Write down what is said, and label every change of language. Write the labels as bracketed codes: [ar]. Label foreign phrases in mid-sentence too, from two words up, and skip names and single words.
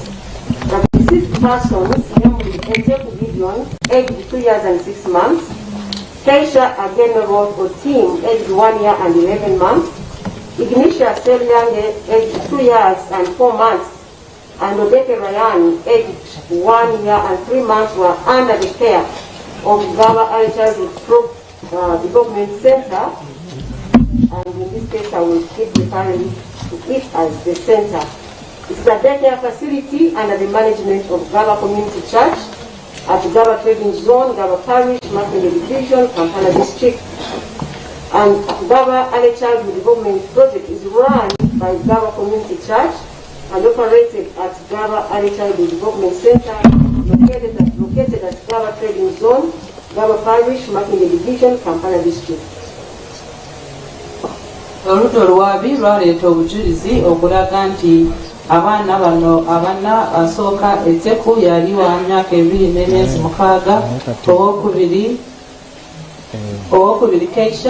[en] The deceased persons, namely Ezeku Gideon, aged 2 years and 6 months, Keisha Agenero Otim, aged 1 year and 11 months, Ignitia Selyange, aged 2 years and 4 months, and Odeke Ryan, aged 1 year and 3 months, were under the care of Gaba Early Childhood Development Center. And in this case, I will keep referring to it as the center. It's a daycare facility under the management of Gaba Community Church at Gaba Trading Zone, Gaba Parish, Makinde Division, Kampala District. And Gaba Early Childhood Development Project is run by Gaba Community Church and operated at Gaba Early Childhood Development Center, located at Gaba Trading Zone, Gaba Parish, Makinde Division, Kampala District. [lg] Oludda olwabi lwaleeta obujulizi okulaga nti abaana bano abana asooka Ezeku yali wa myaka 2 n'emyezi 6, owokubiri Keisha